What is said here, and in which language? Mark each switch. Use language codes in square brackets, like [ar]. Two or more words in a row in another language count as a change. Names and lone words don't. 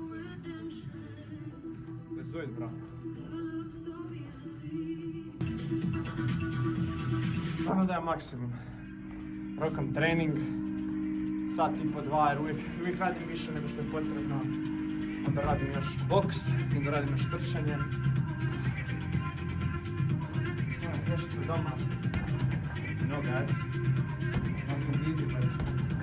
[en] Let's do it, bro. [hr] Samo dajem maksimum. Rokam trening, sat i po dva, jer uvijek radim više nego što je potrebno. Onda radim još boks, onda radim još trčanje. Još ću doma. [en] No guys, it's not so easy, but